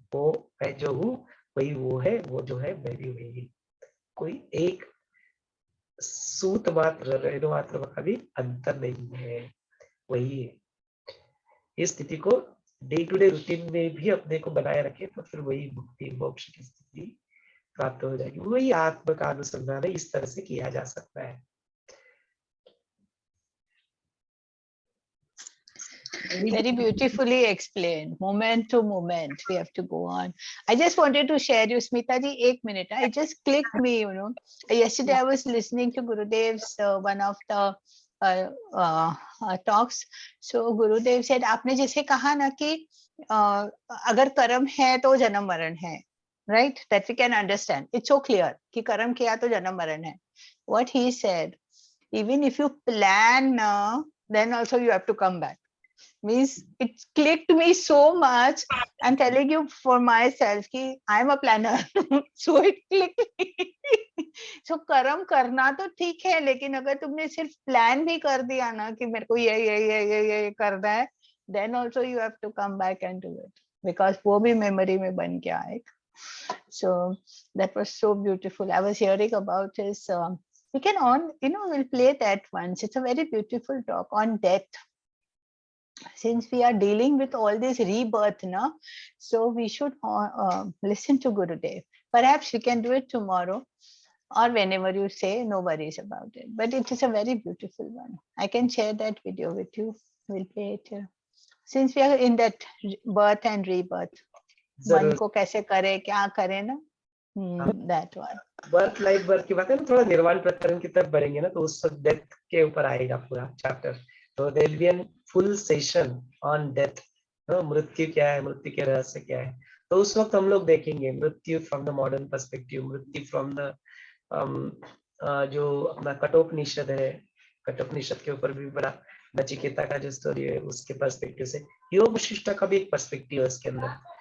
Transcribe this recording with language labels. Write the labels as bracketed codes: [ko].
[hi] वो मैं जो हूँ वही वो है, वो जो है मैं भी वही, कोई एक सूत मात्र रेणु मात्र का भी अंतर नहीं है, वही है। इस स्थिति को डे टू डे रूटीन में भी अपने को बनाए रखे तो फिर वही मुक्ति मोक्ष की स्थिति प्राप्त हो जाएगी। वही आत्म का अनुसंधान है, इस तरह से किया जा सकता है। [en] Very beautifully explained. Moment to moment, we have to go on. I just wanted to share you, Smita ji, 1 minute. I just clicked me, you know. Yesterday I was listening to Gurudev's one of the talks. So Gurudev said, [hi] आपने जैसे कहा ना कि अगर कर्म है तो जन्म मरण है, right? [en] That we can understand. It's so clear [hi] कि कर्म किया तो जन्म मरण है. [en] What he said, even if you plan, then also you have to come back. Means it clicked me so much. I'm telling you for myself कि I'm a planner. So it clicked me. [hi] So कर्म करना तो ठीक है, लेकिन अगर तुमने सिर्फ प्लान भी कर दिया ना कि मेरे को ये करना है, [en] then also you have to come back and do it, because [hi] वो भी memory में बन गया है. [en] So that was so beautiful. I was hearing about his we can on, you know, we'll play that once. It's a very beautiful talk on death. Since we are dealing with all this rebirth now, so we should listen to Gurudev. Perhaps we can do it tomorrow or whenever you say, no worries about it. But it is a very beautiful one. I can share that video with you. We'll play it here. Since we are in that birth and rebirth, [hi] मन को कैसे करे, क्या करे ना, [en] that one. [hi] Birth life birth की बात है ना, थोड़ा निर्वाण प्रकरण की तरफ बढ़ेंगे ना, तो उस वक्त डेथ के ऊपर आएगा पूरा चैप्टर. तो [en] There will be an full session on death. [hi] मृत्यु क्या है, मृत्यु के रहस्य क्या है, तो उस वक्त हम लोग देखेंगे मृत्यु [en] from the modern perspective, [hi] मृत्यु फ्रॉम द जो अपना कठोपनिषद है, कठोपनिषद के ऊपर भी बड़ा नचिकेता का जो स्टोरी है उसके पर्सपेक्टिव से, योग वशिष्ठ का भी एक पर्सपेक्टिव है उसके अंदर.